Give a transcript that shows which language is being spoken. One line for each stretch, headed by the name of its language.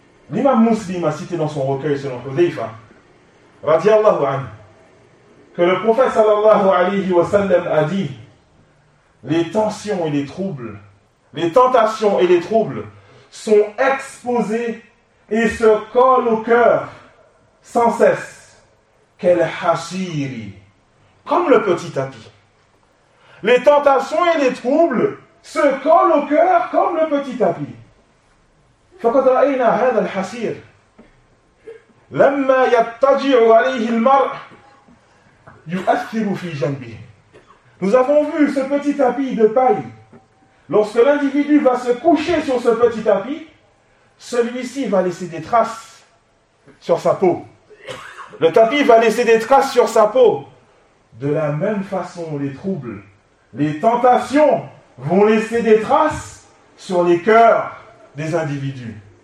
French: L'imam Muslim a cité dans son recueil selon Hudhayfa, radiallahu anhu, que le prophète sallallahu alayhi wa sallam a dit, les tensions et les troubles, les tentations et les troubles sont exposés et se collent au cœur sans cesse. Quel hashiri, comme le petit tapis. Les tentations et les troubles se collent au cœur comme le petit tapis.
Arabic: فقد رأينا هذا الحصير لما يتجع عليه المرء يؤثر في جنبه.
French: Nous avons vu ce petit tapis de paille. Lorsque l'individu va se coucher sur ce petit tapis, celui-ci va laisser des traces sur sa peau. Le tapis va laisser des traces sur sa peau. De la même façon, les troubles, les tentations vont laisser des traces sur les cœurs des individus.